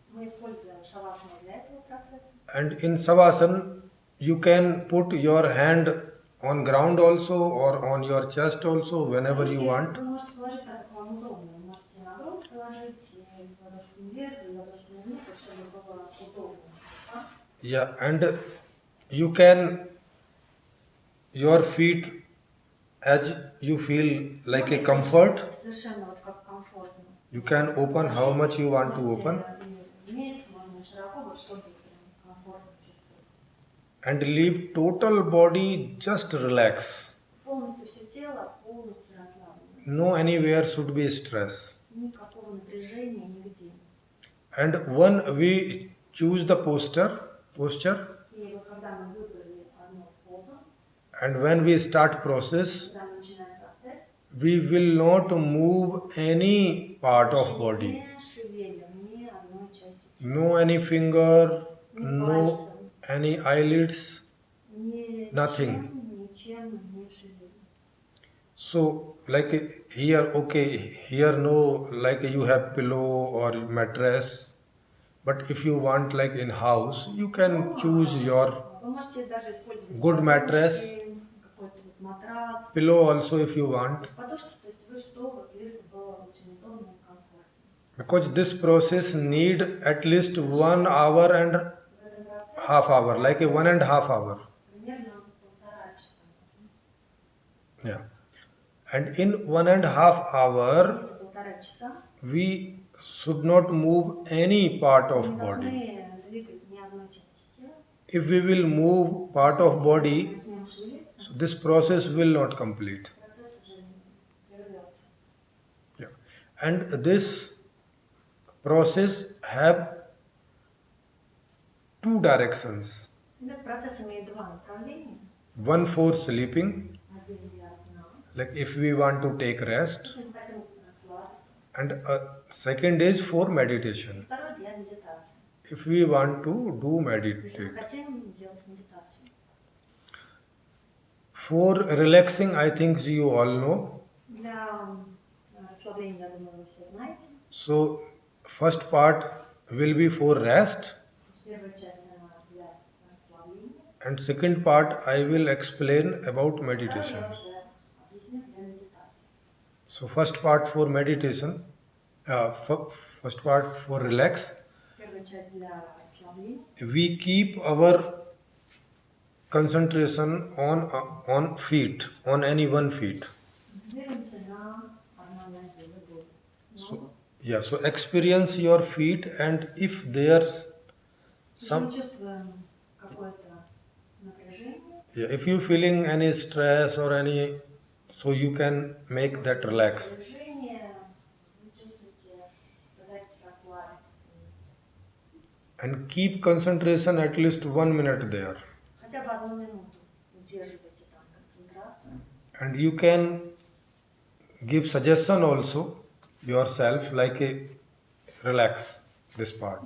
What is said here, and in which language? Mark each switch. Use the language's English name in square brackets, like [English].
[Russian] Мы используем шавасану для этого процесса. [English] and in savasana you can put your hand on ground also or on your chest also whenever you want. [Russian] Вы можете положить так, как вам удобно. Вы можете на грудь положить, и ладошку вверх, и ладошку вниз, так, чтобы было удобно. [English] Yeah, and you can your feet as you feel like a comfort. [Russian] Совершенно вот как комфортно. [English] You can open how much you want to open [Russian] Можете и вместе, можно и широко, вот чтобы прям комфортно чувствовать. [English] and leave total body just relax. [Russian] Полностью все тело полностью расслаблено. [English] No anywhere should be stress. [Russian] Никакого напряжения нигде. [English] And when we choose the posture, [Russian] И вот когда мы выбрали одну позу, [English] and when we start process, [Russian] когда мы начинаем процесс, [English] we will not move any part of body. [Russian] не шевелим ни одной частью тела, [English] No any finger, [Russian] ни [English] no [Russian] пальцем, [English] any eyelids, nothing. [Russian] ничем не шевелим. [English] So like here, okay, here no, like you have pillow or mattress. But if you want like in house, you can choose your [Russian] Вы можете даже использовать [English] good [Russian] подушки, [English] mattress. [Russian] какой-то вот матрас, [English] pillow also if you want. [Russian] подушку, то есть вы что, вот лишь бы было очень удобно и комфортно. [English] Because this process need at least 1 hour and [Russian] В этом процессе [English] half hour, like a 1.5 hour. [Russian] примерно 1,5 часа нужно. [English] Yeah. And in 1.5 hour, [Russian] И за 1,5 часа [English] we should not move any part [Russian] мы [English] of [Russian] не [English] body. [Russian] должны двигать ни одной части тела. [English] If we will move part of body, [Russian] Начнем шевелиться, [English] so this process will not complete. [Russian] процесс уже прервется. [English] Yeah. And this process have two directions. [Russian] Этот процесс имеет два направления. [English] One for sleeping, [Russian] Один для сна. [English] like if we want to take rest, [Russian] Если мы хотим расслабиться. [English] and second is for meditation. [Russian] Второй для медитации. [English] If we want to do [Russian] Если мы [English] meditate. [Russian] хотим делать медитацию. [English] For relaxing, I think you all know. [Russian] Для расслабления, я думаю, вы все знаете. [English] So first part will be for rest, [Russian] Первая часть она для расслабления. [English] and second part I will explain about [Russian] Вторая [English] meditation. [Russian] я уже объясню для медитации. [English] So first part for meditation, first part for relax. [Russian] Первая часть для расслабления. [English] We keep our concentration on feet, on any one feet. [Russian] Двигаемся на одной ноге, любой. [English] So yeah, so experience your feet, and if there's [Russian] Если мы [English] some, [Russian] чувствуем какое-то напряжение, [English] yeah, if you feeling any stress or any, so you can make that relax. [Russian] напряжение, вы чувствуете, пытаетесь расслабиться. [English] And keep concentration at least 1 minute there. [Russian] хотя бы 1 минуту удерживайте там концентрацию. [English] And you can give suggestion also yourself, like a relax this part.